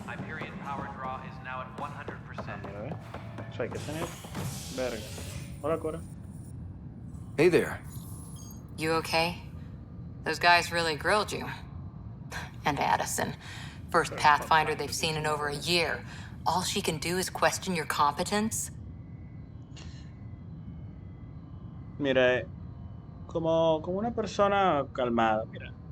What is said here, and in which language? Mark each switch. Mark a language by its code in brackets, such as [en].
[en] Hyperion power draw is now at 100%. [es] Mira, ve. O sea, hay que tener verga. Hola, Cora. [en] Hey there. You okay? Those guys really grilled you. And Addison. First Pathfinder they've seen in over a year. All she can do is question your competence? [es] Mira, como una persona calmada, mira.